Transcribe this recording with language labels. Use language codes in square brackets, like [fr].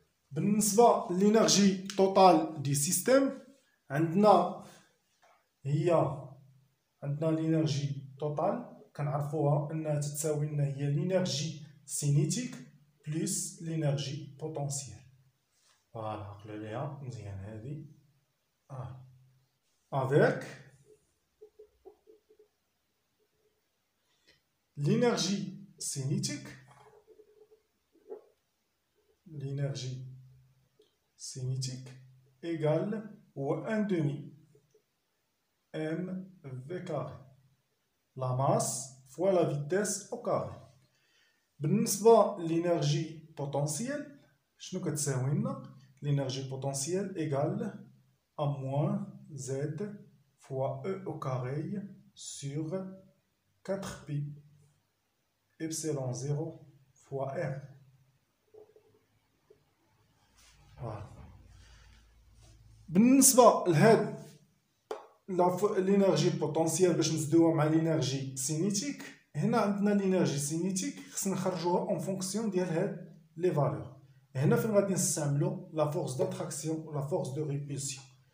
[ar] بالنسبه لينيرجي توتال دي سيستيم عندنا لينيرجي توتال كنعرفوها انها تتساوي لنا هي لينيرجي سينيتيك بلس لينيرجي بوتونسييل. فوالا عقلوا ليها مزيان هادي افيك [fr] l'énergie cinétique égale ou 1 demi mv carré, la masse fois la vitesse au carré. [ar] بالنسبة [fr] l'énergie potentielle [ar] شنو كتساوي لنا؟ [fr] l'énergie potentielle égale à moins z fois e au carré sur 4pi epsilon 0 fois r. [ar] بالنسبة لهاد الانرجي بوتونسيال باش نزيدوها مع الانرجي سينيتيك، هنا عندنا الانرجي سينيتيك خصنا نخرجوها اون فونكسيون ديال هاد لي فالور. هنا فين غادي نستعملو لا فورس داتراكسيون و لا فورس دو ريبولسيون.